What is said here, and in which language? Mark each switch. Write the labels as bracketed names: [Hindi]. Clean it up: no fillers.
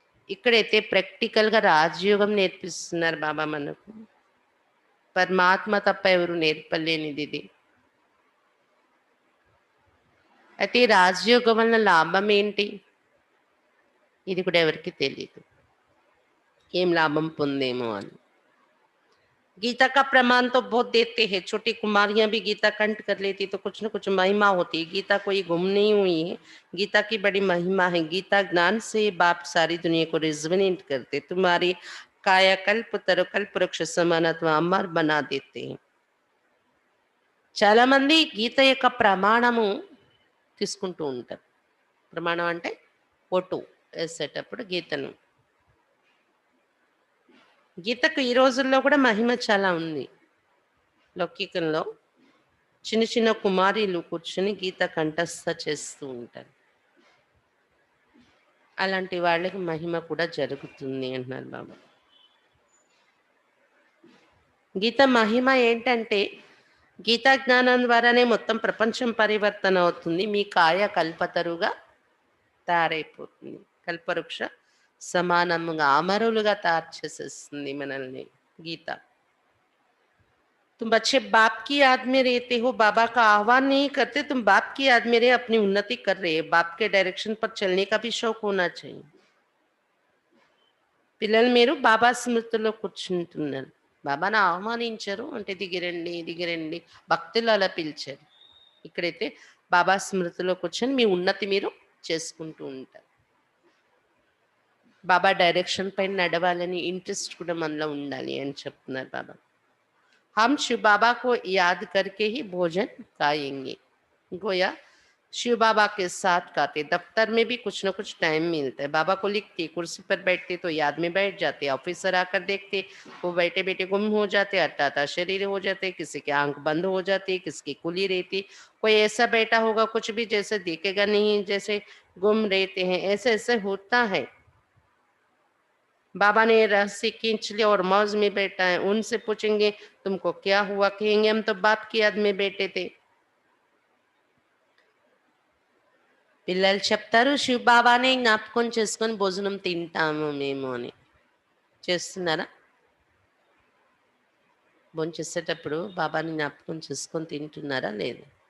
[Telugu] ఇక్కడైతే ప్రాక్టికల్గా రాజయోగం నేర్పిస్తున్నారు బాబా మనకు. పరమాత్మ తప్ప ఎవరు నేర్పలేనిది ఇది. అయితే ఈ రాజయోగం వలన లాభం ఏంటి? ఇది కూడా ఎవరికి తెలియదు, ఏం లాభం పొందేమో అని. [Hindi] गीता का प्रमाण तो बहुत देते हैं, छोटी कुमारियां भी गीता कंठ कर लेती तो कुछ न कुछ महिमा होती है. गीता कोई गुम नहीं हुई है, गीता की बड़ी महिमा है. गीता ज्ञान से बाप सारी दुनिया को रिजोनेट करते, तुम्हारी कायाकल्प तरकल्प वृक्ष समानत्व अमर बना देते हैं. [Telugu] చాలా మంది గీత యొక్క ప్రమాణము తీసుకుంటూ ఉంటారు. ప్రమాణం అంటే ఒట్టు వేసేటప్పుడు గీతను. గీతకు ఈ రోజుల్లో కూడా మహిమ చాలా ఉంది. లౌకికంలో చిన్న చిన్న కుమారీలు కూర్చుని గీత కంఠస్థ చేస్తూ ఉంటారు. అలాంటి వాళ్ళకి మహిమ కూడా జరుగుతుంది అంటున్నారు బాబా. గీత మహిమ ఏంటంటే, గీతా జ్ఞానం ద్వారానే మొత్తం ప్రపంచం పరివర్తన అవుతుంది. మీ కాయ కల్పతరుగా తయారైపోతుంది. కల్పవృక్ష సమానముగా అమరులుగా తయారు చేసేస్తుంది మనల్ని గీత. [Hindi] तुम बच्चे बाप की याद में रहते हो, बाबा का आह्वान नहीं करते, तुम बाप की याद में रहे अपनी उन्नति कर रहे हैं। बाप के डायरेक्शन पर चलने का भी शौक होना चाहिए. [Telugu] పిల్లలు మీరు బాబా స్మృతిలో కూర్చుంటున్నారు. బాబాను ఆహ్వానించరు అంటే దిగిరండి దిగిరండి, భక్తులు అలా పిలిచారు. ఇక్కడైతే బాబా స్మృతిలో కూర్చొని మీ ఉన్నతి మీరు చేసుకుంటూ ఉంటారు. బాబా డైరెక్షన్ పైన నడవాలని ఇంట్రెస్ట్ కూడా మనలో ఉండాలి అని చెప్తున్నారు బాబా. [Hindi] हम शिव बाबा को याद करके ही भोजन खाएंगे. गोया शिव बाबा के साथ खाते. दफ्तर में भी कुछ ना कुछ टाइम मिलता है. बाबा को लिखते, कुर्सी पर बैठते तो याद में बैठ जाते. ऑफिसर आकर देखते, वो बैठे बैठे गुम हो जाते, अट्टाता शरीर हो जाते, किसी की आंख बंद हो जाती, किसी की खुली रहती. कोई ऐसा बैठा होगा कुछ भी जैसे देखेगा नहीं, जैसे गुम रहते हैं. ऐसे ऐसे होता है. बाबा ने रस्सी खींच लिया और मौज में बैठा है. उनसे पूछेंगे तुमको क्या हुआ, कहेंगे हम तो बाप की याद में बैठे थे. [Telugu] పిల్లలు చెప్తారు శివ బాబానే జ్ఞాపకం చేసుకొని భోజనం తింటాము మేము అని. చేస్తున్నారా? భోజనం చేసేటప్పుడు బాబాని జ్ఞాపకం చేసుకొని తింటున్నారా? లేదు.